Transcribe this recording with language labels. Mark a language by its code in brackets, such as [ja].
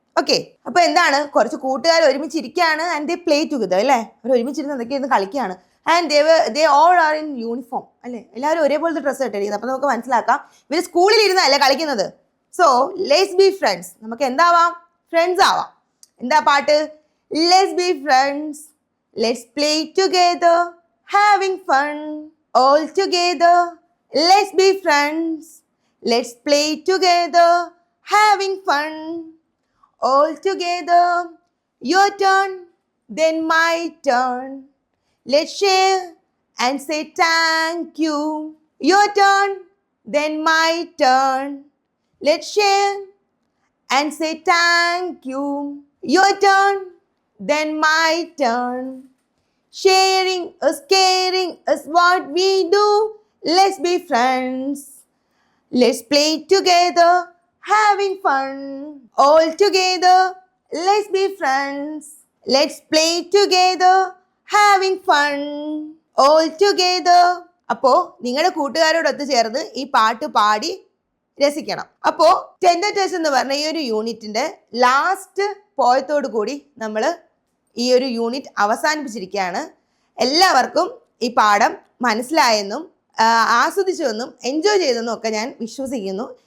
[ml] Okay, അപ്പൊ എന്താണ്, കുറച്ച് കൂട്ടുകാർ ഒരുമിച്ചിരിക്കുകയാണ് [en] and they play together [ml] അല്ലേ, അവർ ഒരുമിച്ചിരുന്ന് എന്തൊക്കെയാണ് കളിക്കുകയാണ്. [en] and they all are in uniform [ml] അല്ലേ, എല്ലാവരും ഒരേപോലത്തെ ഡ്രസ്സ് ഇട്ടിരിക്കുന്നത്. അപ്പൊ നമുക്ക് മനസ്സിലാക്കാം ഇവർ സ്കൂളിൽ ഇരുന്നല്ലേ കളിക്കുന്നത്. [en] so let's be friends, [ml] നമുക്ക് എന്താവാം, ഫ്രണ്ട്സ് ആവാം. എന്താ പാട്ട്, [en] Let's be friends, let's play together, having fun all together, let's be friends, let's play together, having fun all together. Your turn, then my turn, let's share and say thank you. Your turn, then my turn, let's share and say thank you. Your turn, then my turn, sharing is caring is what we do. Let's be friends, let's play together, having fun all together. Let's be friends, let's play together, having fun all together. [ml] അപ്പോ നിങ്ങളുടെ കൂട്ടുകാരോടൊത്ത് ചേർന്ന് ഈ പാട്ട് പാടി രസിക്കണം. അപ്പോ tender touch എന്ന് പറഞ്ഞ ഈ ഒരു യൂണിറ്റിന്റെ ലാസ്റ്റ് പോയത്തോടു കൂടി നമ്മൾ ഈ ഒരു യൂണിറ്റ് അവസാനിപ്പിച്ചിരിക്കുകയാണ്. എല്ലാവർക്കും ഈ പാഠം മനസ്സിലായെന്നും ആസ്വദിച്ചുവെന്നും എൻജോയ് ചെയ്തെന്നും ഒക്കെ ഞാൻ വിശ്വസിക്കുന്നു.